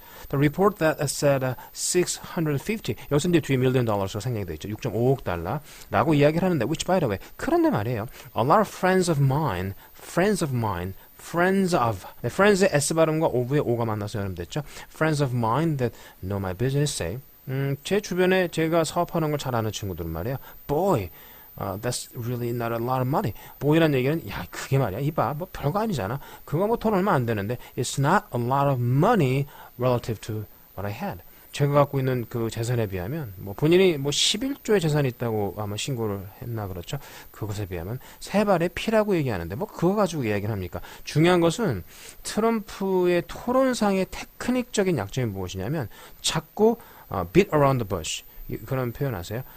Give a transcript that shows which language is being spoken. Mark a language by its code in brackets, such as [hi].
[en] The report that said 650, 여기서 이제 $2 million 생략이 되어 있죠. [ko] 6.5억 달러라고 이야기를 하는데, which by the way, 그런데 말이에요. [en] A lot of friends of mine, friends of. [ko] 네, friends의 S 발음과 of의 O가 만나서 연음됐죠. Friends of mine that know my business say, 제 주변에 제가 사업하는 걸 잘 아는 친구들은 말이에요. [en] Boy, that's really not a lot of money. [ko] boy란 얘기는 야 그게 말이야 이봐 뭐 별거 아니잖아. [en] 그거 뭐 돈 얼마 안 되는데 it's not a lot of money relative to what I had. [ko] 제가 갖고 있는 그 재산에 비하면 뭐 본인이 뭐 11조의 재산이 있다고 아마 신고를 했나 그렇죠. 그것에 비하면 세 발의 피라고 얘기하는데 뭐 그거 가지고 이야기를 합니까? 중요한 것은 트럼프의 토론상의 테크닉적인 약점이 무엇이냐면 자꾸 beat around the bush 그런 표현 아세요?